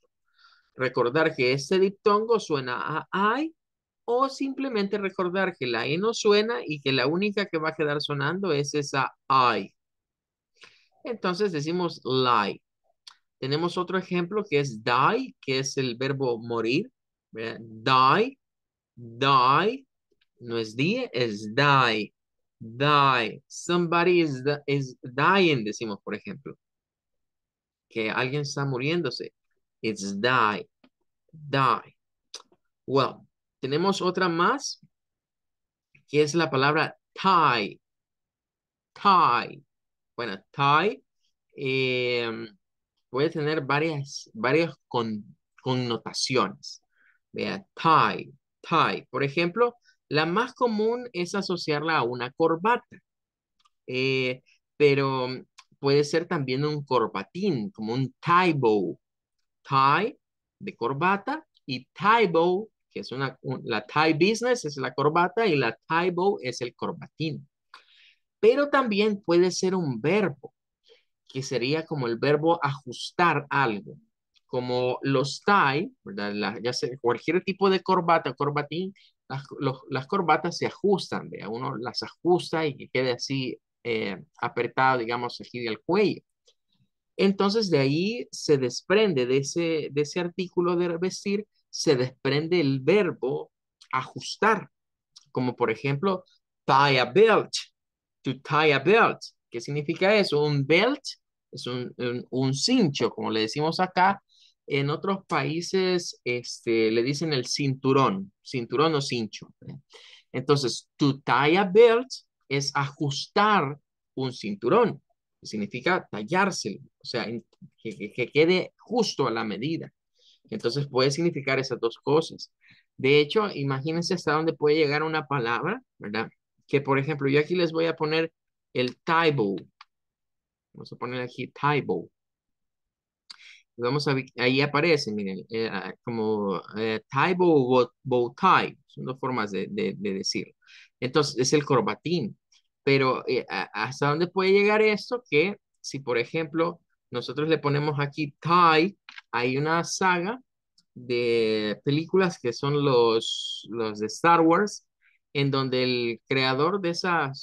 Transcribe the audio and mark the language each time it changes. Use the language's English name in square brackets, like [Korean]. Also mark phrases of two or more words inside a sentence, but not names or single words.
[Spanish] Recordar que este diptongo suena a I o simplemente recordar que la E no suena y que la única que va a quedar sonando es esa I. Entonces decimos lie. Tenemos otro ejemplo que es die, que es el verbo morir. ¿Verdad? [English] Die, die, [Spanish] no es [English] die, es die. Die. Somebody is dying, [Spanish] decimos, por ejemplo, que alguien está muriéndose. [English] It's die, die. Well, [Spanish] tenemos otra más, que es la palabra tie, tie. Bueno, tie puede tener varias connotaciones. [English] Vea, tie, tie. [Spanish] Por ejemplo, la más común es asociarla a una corbata, eh, pero puede ser también un corbatín, como un [English] tie bow. [Spanish] Tie de corbata y [English] tie bow, [Spanish] que es la [English] tie business [Spanish] es la corbata y la [English] tie bow [Spanish] es el corbatín. Pero también puede ser un verbo que sería como el verbo ajustar algo, como los tie, ¿verdad? Ya sea cualquier tipo de corbata, corbatín, las corbatas se ajustan, ¿verdad? Uno las ajusta y que quede así apretado, digamos, aquí del cuello. Entonces de ahí se desprende de ese artículo de vestir, se desprende el verbo ajustar, como por ejemplo, [English] tie a belt, to tie a belt. [Spanish] ¿Qué significa eso? Un belt es un cincho, como le decimos acá. En otros países le dicen el cinturón o cincho. Entonces, [English] to tie a belt [Spanish] es ajustar un cinturón. Significa tallárselo, o sea, que quede justo a la medida. Entonces puede significar esas dos cosas. De hecho, imagínense hasta dónde puede llegar una palabra, ¿verdad? Que por ejemplo, yo aquí les voy a poner el tie-bow. Vamos a poner aquí tie-bow. Vamos a ver, ahí aparece, miren, como tie-bow o [English] bow tie. [Spanish] Son dos formas de decirlo. Entonces, es el corbatín. Pero ¿hasta dónde puede llegar esto? Que si, por ejemplo, nosotros le ponemos aquí tie, hay una saga de películas que son los de Star Wars, en donde el creador